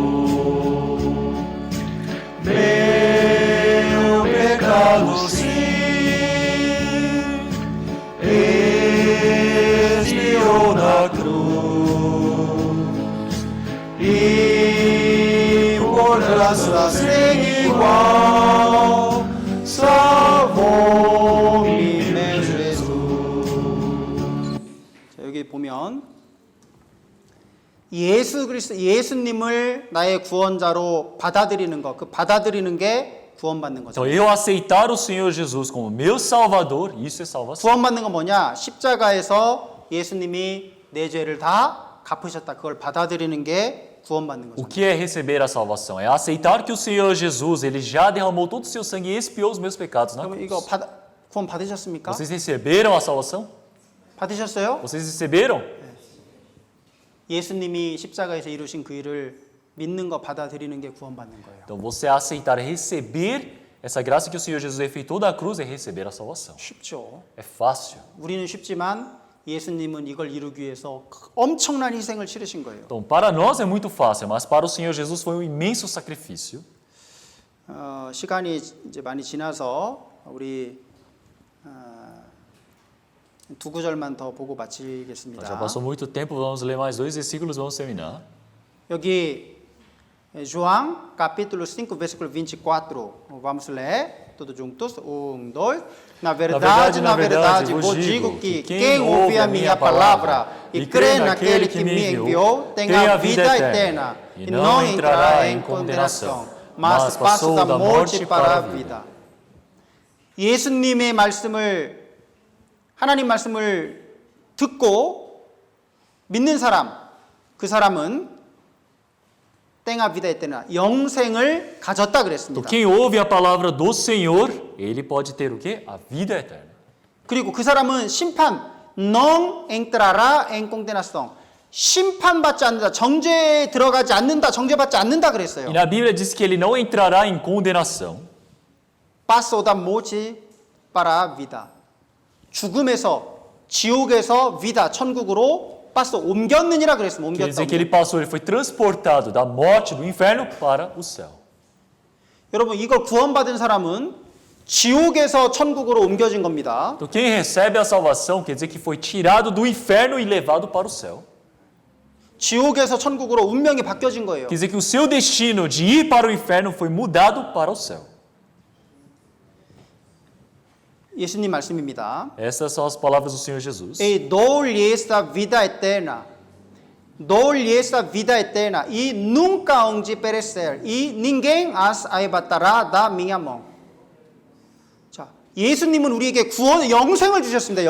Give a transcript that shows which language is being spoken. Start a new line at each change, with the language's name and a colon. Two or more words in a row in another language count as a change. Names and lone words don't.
Portuguese: Meu pecado sim expiou na cruz, e por graça sem igual salvou-me meu Jesus.
Korean: 자, 여기 보면 예수님을 나의 구원자로 받아들이는 것, 그 받아들이는 게 구원받는 거죠.
Portuguese: Então, eu aceitar o Senhor Jesus como meu Salvador, isso é salvação.
Korean: 구원받는 건 뭐냐? 십자가에서 예수님이 내 죄를 다 갚으셨다. 그걸 받아들이는 게 구원받는
Portuguese: O
Korean: 거죠.
Portuguese: que é receber a salvação? É aceitar que o Senhor Jesus, Ele já derramou todo o seu sangue e expiou os meus pecados na
Korean: 그러면
Portuguese: cruz.
Korean: 이거 구원 받으셨습니까?
Portuguese: Vocês receberam a salvação?
Korean: 받으셨어요?
Portuguese: Vocês receberam?
Korean: 예수님이 십자가에서 이루신 그 일을 믿는 거 받아들이는 게 구원받는 거예요.
Portuguese: Então, você aceitar, receber essa graça que o Senhor Jesus efetuou da cruz é receber a salvação.
Korean: 쉽죠.
Portuguese: É fácil.
Korean: 우리는 쉽지만 예수님은 이걸 이루기 위해서 엄청난 희생을 치르신 거예요.
Portuguese: Então, para nós é muito fácil, mas para o Senhor Jesus foi um imenso sacrifício.
Korean: 시간이 이제 많이 지나서 우리 두 구절만 더 보고 마치겠습니다.
Portuguese: Já passou muito tempo, vamos ler mais 2 versículos, vamos terminar.
Korean: 여기
Portuguese: João capítulo 5 versículo 24. Vamos ler todos juntos. 1, 2. Na verdade, vos digo que quem ouve a minha palavra e crê naquele que me enviou tem a vida eterna e não entrará em condenação, mas passou da morte para a vida.
Korean: 예수님의 말씀을 하나님 말씀을 듣고 믿는 사람, 그 사람은
Portuguese: tem a vida eterna
Korean: 영생을 가졌다
Portuguese: Então,
Korean: 그랬습니다.
Portuguese: quem ouve a palavra do Senhor, ele pode ter o quê? A vida eterna.
Korean: 그리고 그 사람은 심판
Portuguese: não entrará en condenação.
Korean: 심판받지 않는다. 정죄에 들어가지 않는다. 정죄받지 않는다 그랬어요.
Portuguese: E na Bíblia diz que ele não entrará em condenação. Passou da morte para a vida.
Korean: 죽음에서 지옥에서 vida 천국으로 passou 옮겼느니라 그랬습니다.
Portuguese: Quer dizer que ele
Korean: 옮겼다.
Portuguese: passou, ele foi transportado da morte, do inferno para o céu.
Korean: 여러분 이걸 구원받은 사람은 지옥에서 천국으로 옮겨진 겁니다.
Portuguese: Então quem recebe a salvação quer dizer que foi tirado do inferno e levado para o céu.
Korean: 지옥에서 천국으로 운명이 바뀌어진 거예요.
Portuguese: Quer dizer que o seu destino de ir para o inferno foi mudado para o céu.
Korean: 예수님 말씀입니다.
Portuguese: Essas são as palavras do Senhor Jesus. E dou-lhe esta vida eterna. Dou-lhe esta vida eterna e nunca hão de perecer. E ninguém as arrebatará da minha mão.
Korean: 자, 예수님은 우리에게 구원 영생을 주셨습니다.